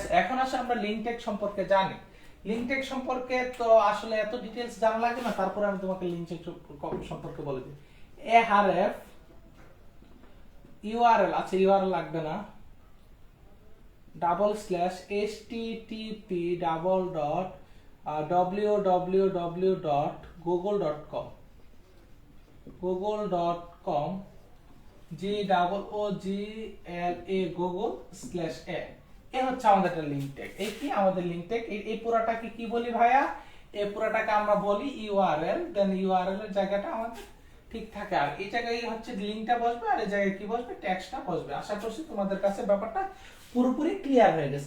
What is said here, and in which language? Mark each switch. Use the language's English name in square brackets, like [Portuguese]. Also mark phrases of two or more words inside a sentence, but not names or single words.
[Bangla] এখন আসে আমরা [English] link tag [Bangla] সম্পর্কে জানি। [English] link tag [Bangla] সম্পর্কে তো আসলে এত ডিটেইলস জানা লাগে না, তারপরে আমি তোমাকে [English] link tag [Bangla] সম্পর্কে বলে দিই। [English] ARF URL, [Bangla] আচ্ছা ইউআরএল লাগবে না, /http://www.google.com google.com google/a এ হচ্ছে আমাদের একটা [English] link tag. [Bangla] এই কি আমাদের [English] link tag, [Bangla] এই পুরাটাকে কি বলি ভাইয়া, এই পুরাটাকে আমরা বলি ইউআরএল। দেন ইউআরএল এর জায়গাটা আমাদের ঠিক থাকে, আর এই জায়গায় হচ্ছে লিংকটা বসবে, আর এই জায়গায় কি বসবে, ট্যাক্সটা বসবে। আশা করছি তোমাদের কাছে ব্যাপারটা পুরোপুরি ক্লিয়ার হয়ে গেছে।